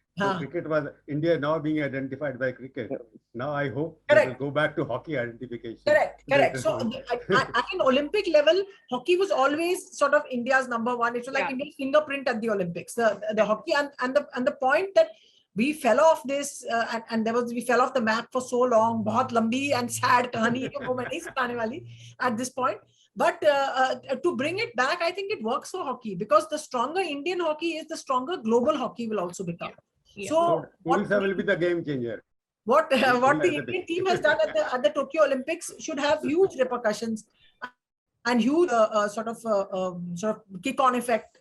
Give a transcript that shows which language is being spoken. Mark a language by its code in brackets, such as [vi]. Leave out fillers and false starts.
[en] So cricket was India now being identified by cricket. Now I hope they will go back to hockey identification. Correct. So at an Olympic level, hockey was always sort of India's number one. It was like India's fingerprint at the Olympics. The hockey and the point that we fell off this and we fell off the map for so long. [hi] बहुत लंबी and sad कहानी है वो मैं नहीं सुनाने वाली [en] at this point. But to bring it back, I think it works for hockey because the stronger Indian hockey is, the stronger global hockey will also become. So Odisha will be the game changer. What the Indian team has done at the Tokyo Olympics should have huge repercussions and huge sort of kick-on effect.